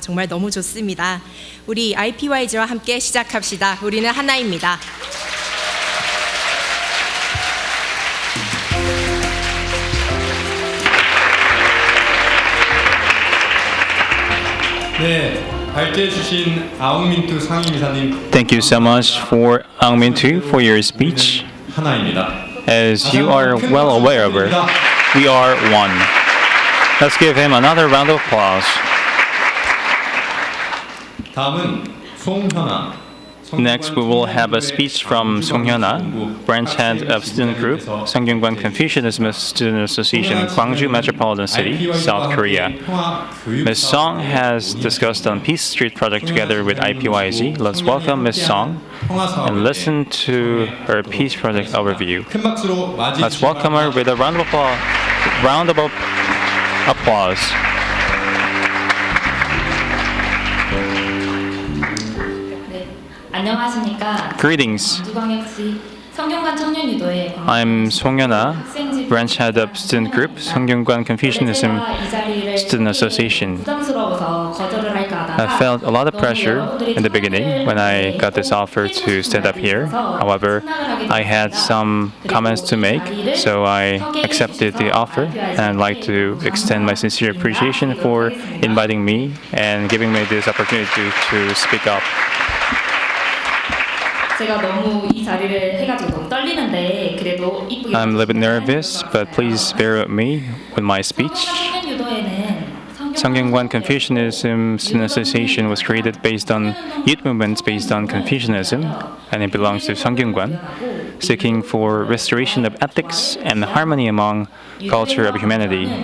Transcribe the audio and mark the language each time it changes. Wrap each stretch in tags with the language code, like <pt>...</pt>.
<ko>정말 너무 좋습니다. 우리 IPYG와 함께 시작합시다. 우리는 하나입니다. 네, 발제해 주신 아웅민투 상임이사님</ko> <en>Thank you so much for Aung Min-tu for your speech.</en> <ko>하나입니다.</ko> <en>As you are well aware of it, we are one. Let's give him another round of applause.</en> <ko>다음은 송현아.</ko> <en>Next, we will have a speech from Song Hyuna, branch head of student group, Sungkyunkwan Confucianism Student Association, Gwangju Metropolitan City, South Korea. Ms. Song has discussed on Peace Street project together with IPYG. Let's welcome Ms. Song and listen to her Peace Project overview.</en> <ko>큰 박수로 맞이</ko> <en>Let's welcome her with a round of applause.</en> <ko>안녕하십니까.</ko> <en>Greetings.</en> <ko>광주광역시 성균관 청년유도회</ko> <en>I'm Song Hyuna, branch head of student group, Sungkyunkwan Confucianism Student Association.</en> <ko>부담스러워서 거절을 할까 하다가</ko> <en>I felt a lot of pressure in the beginning when I got this offer to stand up here. However, I had some comments to make, so I accepted the offer, and I'd like to extend my sincere appreciation for inviting me and giving me this opportunity to speak up.</en> <ko>제가 너무 이 자리를 해가지고 너무 떨리는데 그래도 이쁘게</ko> <en>I'm a little bit nervous, but please bear with me with my speech.</en> <ko>청년유도회는</ko> <en>Sungkyunkwan Confucianism Student Association was created based on youth movements based on Confucianism, and it belongs to Sungkyunkwan, seeking for restoration of ethics and harmony among culture of humanity.</en>